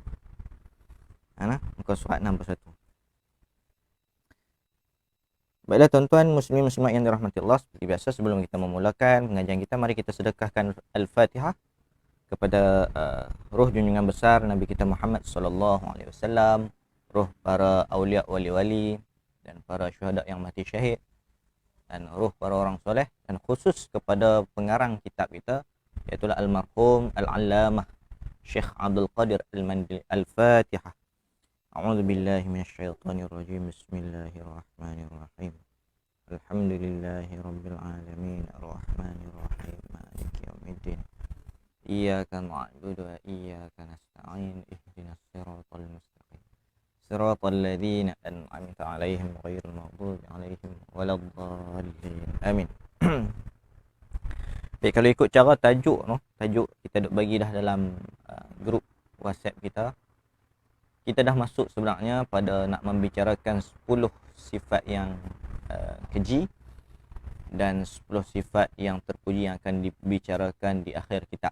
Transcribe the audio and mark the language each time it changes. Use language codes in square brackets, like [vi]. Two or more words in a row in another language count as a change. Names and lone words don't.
[ms] Muka surat 61. Baiklah tuan-tuan muslimin muslimat yang dirahmati Allah, seperti biasa sebelum kita memulakan pengajian kita, mari kita sedekahkan Al-Fatihah kepada roh junjungan besar Nabi kita Muhammad [ar] صلى الله عليه وسلم, [ms] roh para aulia wali-wali dan para syuhada yang mati syahid, dan roh para orang soleh, dan khusus kepada pengarang kitab kita, iaitulah almarhum al-allamah Syekh Abdul Qadir Al-Mandili. Al-Fatihah. [ar] أعوذ بالله من الشيطان الرجيم. بسم الله الرحمن الرحيم. الحمد لله رب العالمين، الرحمن الرحيم، مالك يوم الدين. إياك نعبد وإياك نستعين. اهدنا الصراط المستقيم. صراط الذين أنعمت عليهم غير المغضوب عليهم ولا الضالين. Amin. [ms] Baik, kalau ikut cara tajuk kita duk bagi dah dalam grup WhatsApp kita. Kita dah masuk sebenarnya pada nak membicarakan 10 sifat yang keji dan 10 sifat yang terpuji yang akan dibicarakan di akhir kitab.